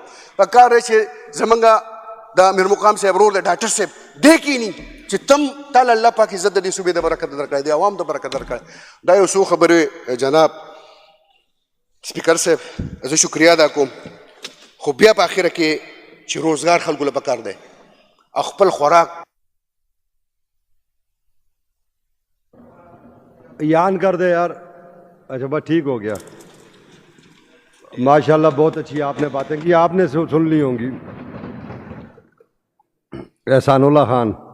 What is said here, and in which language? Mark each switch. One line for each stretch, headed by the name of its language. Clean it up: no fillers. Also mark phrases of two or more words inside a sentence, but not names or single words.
Pashto: په کار ده چې زموږ د میر مقام صاحب ورور دی ډاکټر صاحب دی کیني چې تم تعالی الله پاک عزت د دې صوبې د برکت درکړی، د عوام د برکت درکړی. دا یو څو خبرې جناب سپیکر صاحب زه شکریه ادا کوم. خو بیا په اخره کې چې روزګار خلکو له پکار دی او خپل خوراک
Urdu: یان کر دے یار. اچھا بس ٹھیک ہو گیا، ماشاءاللہ بہت اچھی آپ نے باتیں کیں، آپ نے سن لی ہوں گی. एहसानुल्लाह खान.